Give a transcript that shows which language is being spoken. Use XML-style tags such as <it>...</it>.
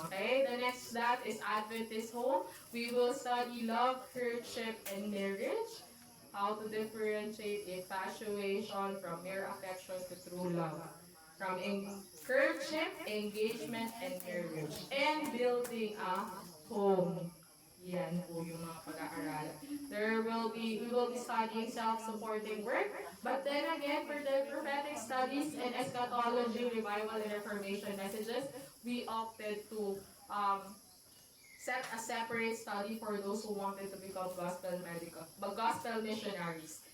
<en>Okay, the next that is Adventist home. We will study love, courtship, and marriage. How to differentiate infatuation from mere affection to true love. From courtship, engagement, and marriage. And building a home.</en> <tl>Yan po yung mga pag-aaralan.</tl> <en>We will be studying self-supporting work. But then again, for the prophetic studies and eschatology, revival, and reformation messages, we opted to set a separate study for those who wanted to become gospel missionaries.</en>